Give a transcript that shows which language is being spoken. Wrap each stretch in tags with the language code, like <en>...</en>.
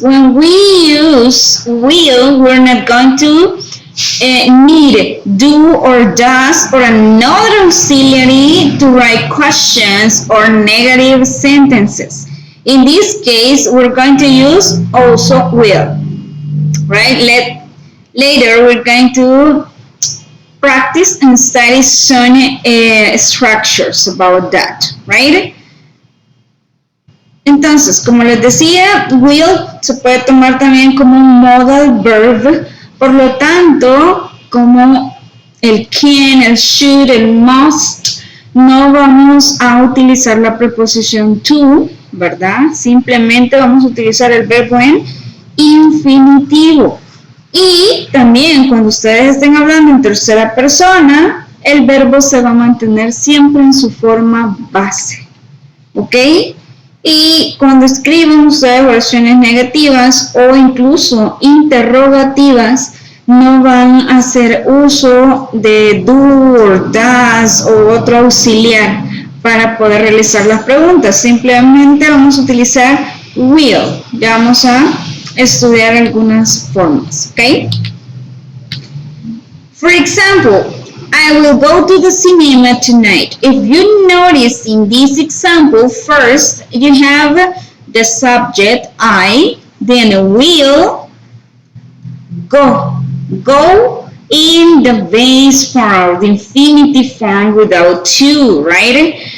<en>When we use will, we're not going to need do or does or another auxiliary to write questions or negative sentences. In this case, we're going to use also will, right? Later, we're going to practice and study some structures about that, right?</en> <es>Entonces, como les decía, will se puede tomar también como un modal verb. Por lo tanto, como el can, el should, el must, no vamos a utilizar la preposición to, ¿verdad? Simplemente vamos a utilizar el verbo en infinitivo. Y también cuando ustedes estén hablando en tercera persona, el verbo se va a mantener siempre en su forma base. ¿Ok? Y cuando escriben ustedes oraciones negativas o incluso interrogativas, no van a hacer uso de do or does o otro auxiliar para poder realizar las preguntas. Simplemente vamos a utilizar will. Ya vamos a estudiar algunas formas, ¿ok?</es> <en>For example, I will go to the cinema tonight. If you notice in this example, first you have the subject I, then will, go. Go in the base form, the infinitive form without to, right?</en>